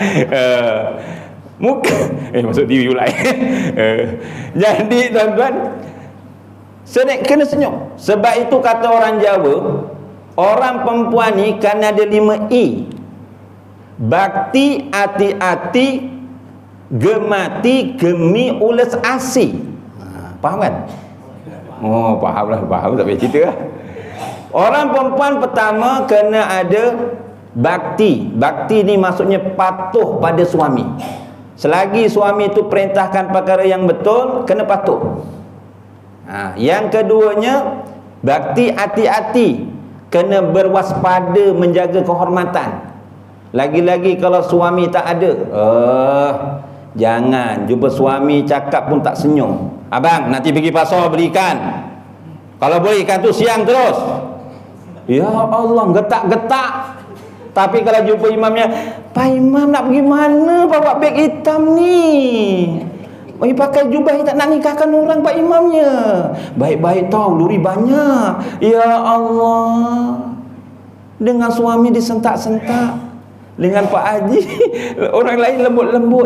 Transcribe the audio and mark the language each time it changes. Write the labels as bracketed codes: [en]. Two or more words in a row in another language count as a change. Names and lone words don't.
[ms] Muka masuk diri pula. Jadi tuan-tuan, kena senyum. Sebab itu kata orang Jawa, orang perempuan ni kan ada 5 I. Bakti, hati-hati, [jv] gemati, gemi, ules asi. [ms] Faham kan? Oh, faham tak payah cerita lah. Orang perempuan pertama kena ada bakti. Bakti ni maksudnya patuh pada suami. Selagi suami itu perintahkan perkara yang betul, kena patuh. Yang keduanya, bakti, hati-hati, kena berwaspada, menjaga kehormatan. Lagi-lagi kalau suami tak ada, jangan jumpa suami cakap pun tak senyum. Abang, nanti pergi pasar belikan. Kalau boleh ikan tu siang terus. Ya Allah, getak-getak. Tapi kalau jumpa imamnya, Pak Imam nak pergi mana bawa beg hitam ni? Pergi pakai jubah tak nak nikahkan orang Pak Imamnya. Baik-baik tau, luri banyak. Ya Allah. Dengan suami disentak-sentak, dengan Pak Haji orang lain lembut-lembut.